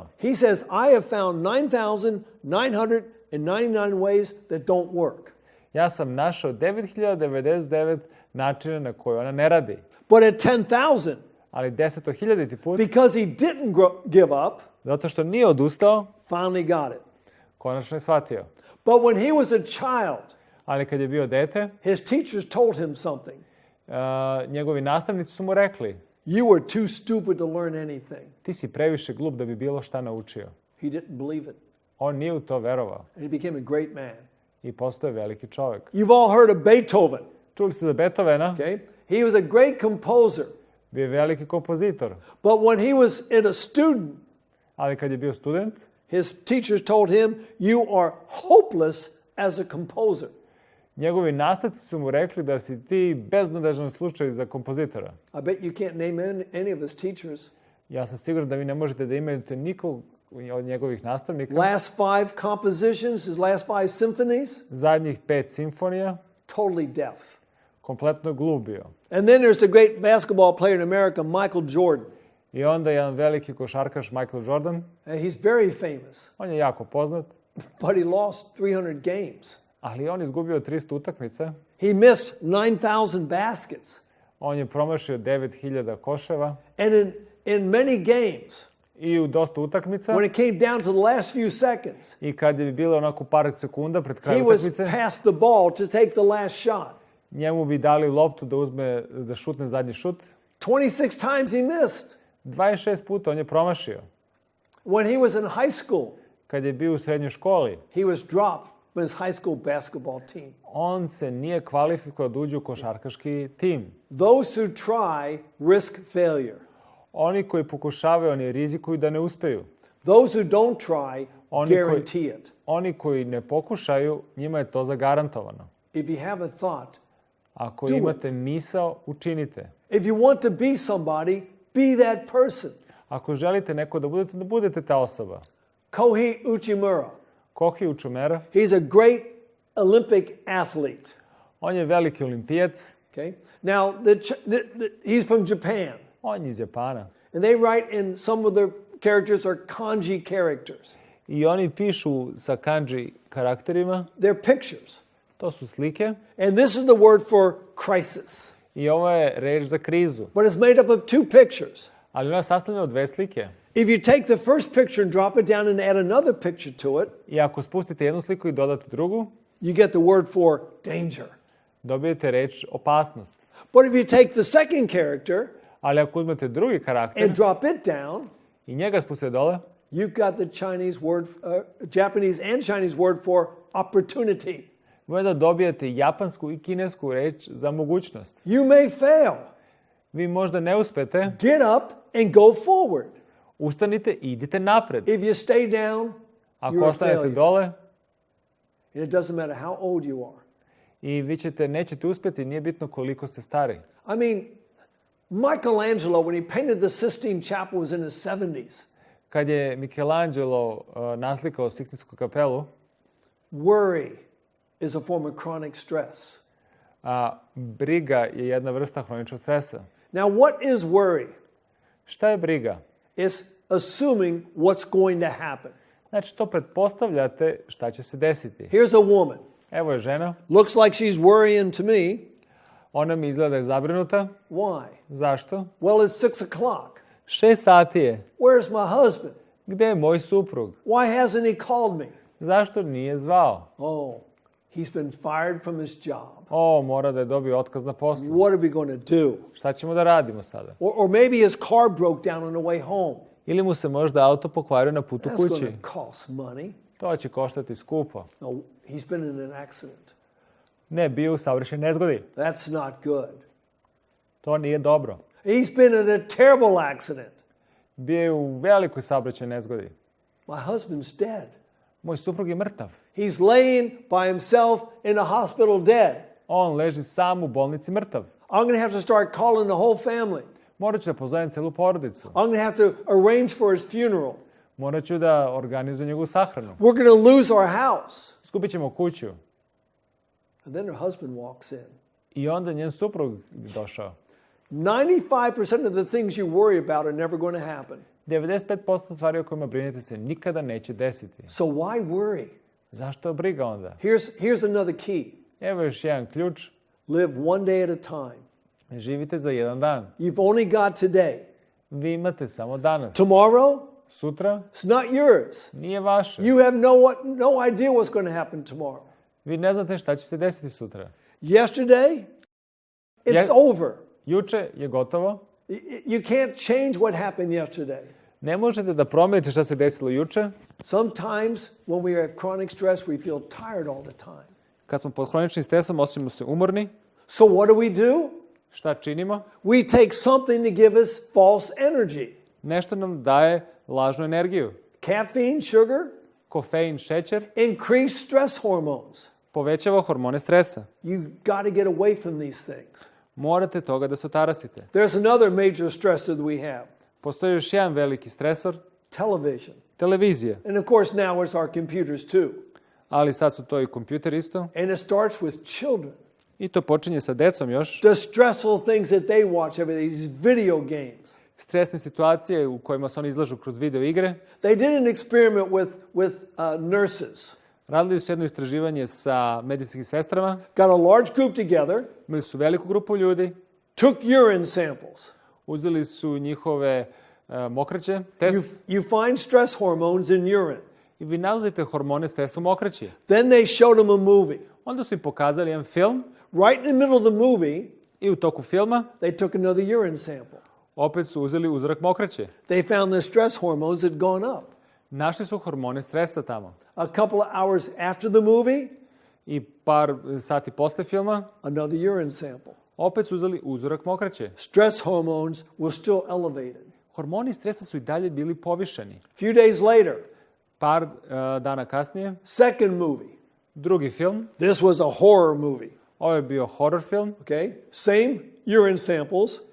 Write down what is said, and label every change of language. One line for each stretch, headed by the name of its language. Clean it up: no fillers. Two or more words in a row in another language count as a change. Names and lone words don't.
English: He says, I have found 9,999 ways that don't work.
Serbian: Ja sam našao 9099 načina na koje ona ne radi.
English: But at 10,000,
Serbian: Ali 10.000 put,
English: because he didn't give up,
Serbian: zato što nije odustao,
English: finally got it.
Serbian: konačno je shvatio.
English: But when he was a child,
Serbian: Ali kad je bio dete,
English: his teachers told him something.
Serbian: njegovi nastavnici su mu rekli,
English: You were too stupid to learn anything.
Serbian: ti si previše glup da bi bilo šta naučio.
English: He didn't believe it.
Serbian: On nije u to verovao
English: And he became a great man.
Serbian: i postao je veliki čovjek.
English: You've all heard of Beethoven,
Serbian: Čuli ste za Beethovena,
English: okay? He was a great composer.
Serbian: bio je veliki kompozitor,
English: But when he was a student,
Serbian: ali kad je bio student,
English: his teachers told him, you are hopeless as a composer.
Serbian: njegovi nastavnici su mu rekli da si ti beznadežan slučaj za kompozitora.
English: I bet you can't name any of his teachers.
Serbian: Ja sam siguran da vi ne možete da imenujete nikog od njegovih nastavnika.
English: Last 5 compositions, his last 5 symphonies,
Serbian: Zadnjih 5 simfonija,
English: totally deaf.
Serbian: kompletno glup bio.
English: And then there's the great basketball player in America, Michael Jordan.
Serbian: I onda jedan veliki košarkaš, Michael Jordan,
English: He's very famous,
Serbian: on je jako poznat,
English: but he lost 300 games.
Serbian: ali on izgubio 300 utakmica.
English: He missed 9,000 baskets.
Serbian: On je promašio 9000 koševa
English: And in many games,
Serbian: i u dosta utakmica.
English: when it came down to the last few seconds,
Serbian: I kad je bilo onako par sekunda pred kraj
English: he was
Serbian: utakmice,
English: past the ball to take the last shot.
Serbian: njemu bi dali loptu da šutne zadnji šut.
English: 26 times he missed.
Serbian: 26 puta on je promašio.
English: When he was in high school,
Serbian: Kad je bio u srednjoj školi,
English: he was dropped from his high school basketball team.
Serbian: on se nije kvalifikovao da uđe u košarkaški tim.
English: Those who try risk failure.
Serbian: Oni koji pokušavaju, oni rizikuju da ne uspeju.
English: Those who don't try guarantee it.
Serbian: Oni koji ne pokušaju, njima je to zagarantovano.
English: If you have a thought,
Serbian: Ako
English: Do
Serbian: imate
English: it.
Serbian: misao, učinite.
English: if you want to be somebody, be that person.
Serbian: Ako želite neko da budete ta osoba.
English: Kohei Uchimura,
Serbian: Kohi Uchimura,
English: he's a great Olympic athlete.
Serbian: on je veliki olimpijac,
English: Okay. Now, he's from Japan,
Serbian: on je iz Japana.
English: and they write in some of their characters are kanji characters.
Serbian: I oni pišu sa kanji karakterima,
English: They're pictures.
Serbian: to su slike,
English: And this is the word for crisis.
Serbian: i ovo je reč za krizu.
English: But it's made up of 2 pictures.
Serbian: Ali ona je sastavljena od 2 slike.
English: If you take the first picture and drop it down and add another picture to it,
Serbian: I ako spustite jednu sliku i dodate drugu,
English: you get the word for danger.
Serbian: dobijete reč opasnost.
English: But if you take the second character
Serbian: Ali ako uzmete drugi karakter
English: and drop it down,
Serbian: i njega spustite dole,
English: you've got the Japanese and Chinese word for opportunity.
Serbian: onda dobijete japansku i kinesku reč za mogućnost.
English: You may fail.
Serbian: Vi možda ne uspete,
English: Get up and go forward.
Serbian: ustanite i idite napred.
English: If you stay down,
Serbian: Ako
English: you're a
Serbian: ostanete
English: failure.
Serbian: dole
English: And it doesn't matter how old you are.
Serbian: i vi nećete uspjeti, nije bitno koliko ste stari.
English: I mean, Michelangelo, when he painted the Sistine Chapel, was in his 70s.
Serbian: Kad je Michelangelo naslikao Sikstinsku kapelu,
English: Worry is a form of chronic stress.
Serbian: briga je jedna vrsta hroničnog stresa.
English: Now, what is worry?
Serbian: Šta je briga?
English: It's assuming what's going to happen.
Serbian: Znači, to pretpostavljate šta će se desiti.
English: Here's a woman.
Serbian: Evo je žena,
English: Looks like she's worrying to me.
Serbian: ona mi izgleda je zabrinuta.
English: Why?
Serbian: Zašto?
English: Well, it's 6 o'clock.
Serbian: 6 sati je.
English: Where's my husband?
Serbian: Gde je moj suprug?
English: Why hasn't he called me?
Serbian: Zašto nije zvao?
English: Oh, he's been fired from his job.
Serbian: Mora da je dobio otkaz na poslu.
English: What are we going to do?
Serbian: Šta ćemo da radimo sada?
English: Or maybe his car broke down on the way home.
Serbian: Ili mu se možda auto pokvario na putu
English: That's
Serbian: kući.
English: going to cost money.
Serbian: To će koštati skupo.
English: No, he's been in an accident.
Serbian: Ne, bio u saobraćajnoj nezgodi.
English: That's not good.
Serbian: To nije dobro.
English: He's been in a terrible accident.
Serbian: Bio je u velikoj saobraćajnoj nezgodi.
English: My husband's dead.
Serbian: Moj suprug je mrtav.
English: He's laying by himself in a hospital dead.
Serbian: On leži sam u bolnici mrtav.
English: I'm going to have to start calling the whole family.
Serbian: Morat ću da pozovem celu porodicu.
English: I'm going to have to arrange for his funeral.
Serbian: Morat ću da organizujem njegovu sahranu.
English: We're going to lose our house.
Serbian: Skupit ćemo kuću.
English: And then her husband walks in.
Serbian: I onda njen suprug došao.
English: 95% of the things you worry about are never going to happen.
Serbian: 95% stvari o kojima brinete se nikada neće desiti.
English: So why worry?
Serbian: Zašto briga onda?
English: Here's another key.
Serbian: Evo još jedan ključ.
English: Live one day at a time.
Serbian: Živite za jedan dan.
English: You've only got today.
Serbian: Vi imate samo danas.
English: Tomorrow,
Serbian: Sutra
English: it's not yours.
Serbian: nije vaše.
English: You have no idea what's going to happen tomorrow.
Serbian: Vi ne znate šta će se desiti sutra.
English: Yesterday, it's over.
Serbian: Juče je gotovo.
English: You can't change what happened yesterday.
Serbian: Ne možete da promenite šta se desilo juče.
English: Sometimes when we have chronic stress, we feel tired all the time.
Serbian: Kad smo pod hroničnim stresom, osjećamo se umorni.
English: So what do?
Serbian: Šta činimo?
English: We take something to give us false energy.
Serbian: Nešto nam daje lažnu energiju.
English: Caffeine, sugar,
Serbian: Kofein, šećer,
English: increase stress hormones.
Serbian: povećava hormone stresa.
English: You got to get away from these things.
Serbian: Morate toga da se otarasite.
English: There's another major stressor that we have.
Serbian: Postoji još jedan veliki stresor,
English: Television.
Serbian: televizija.
English: And of course now it's our computers too.
Serbian: Ali sad su to i kompjuter isto.
English: And it starts with children.
Serbian: I to počinje sa decom još.
English: The stressful things that they watch every day, these video games.
Serbian: Stresne situacije u kojima se oni izlažu kroz video igre.
English: They did an experiment with nurses.
Serbian: Radili su jedno istraživanje sa medicinskim sestrama.
English: Got a large group together.
Serbian: Imali su veliku grupu ljudi.
English: Took urine samples.
Serbian: Uzeli su njihove mokraće, test.
English: You find stress hormones in urine.
Serbian: I vi nalazite hormone stresa u mokraći.
English: Then they showed them a movie.
Serbian: Onda su im pokazali jedan film.
English: Right in the middle of the movie,
Serbian: I u toku filma
English: they took another urine sample.
Serbian: opet su uzeli uzorak mokraće.
English: They found the stress hormones had gone up.
Serbian: Našli su hormone stresa tamo.
English: A couple of hours after the movie,
Serbian: I par sati posle filma
English: another urine sample.
Serbian: opet su uzeli uzorak mokraće.
English: Stress hormones were still elevated.
Serbian: Hormoni stresa su i dalje bili povišeni.
English: Few days later,
Serbian: Par dana kasnije,
English: second movie.
Serbian: drugi film.
English: This was a horror movie.
Serbian: Ovo je bio horror film.
English: Okay? Same urine samples.